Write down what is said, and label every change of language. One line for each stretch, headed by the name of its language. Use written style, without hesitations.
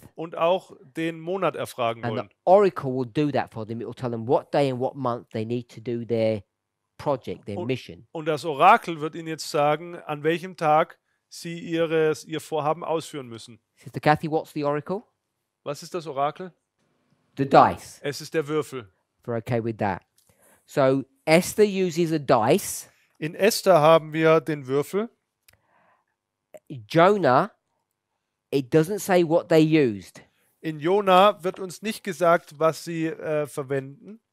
German: und auch den Monat erfragen
English: And the
German: wollen.
English: oracle will do that for them. It will tell them what day and what month they need to do their project, their mission.
German: Und das Orakel wird ihnen jetzt sagen, an welchem Tag sie ihr Vorhaben ausführen müssen.
English: Sister Kathy, what's the oracle?
German: Was ist das Orakel?
English: The dice.
German: Es ist der Würfel.
English: If we're okay with that. So Esther uses a dice.
German: In Esther haben wir den Würfel.
English: Jonah, it doesn't say what they used.
German: In Jona wird uns nicht gesagt, was sie verwenden.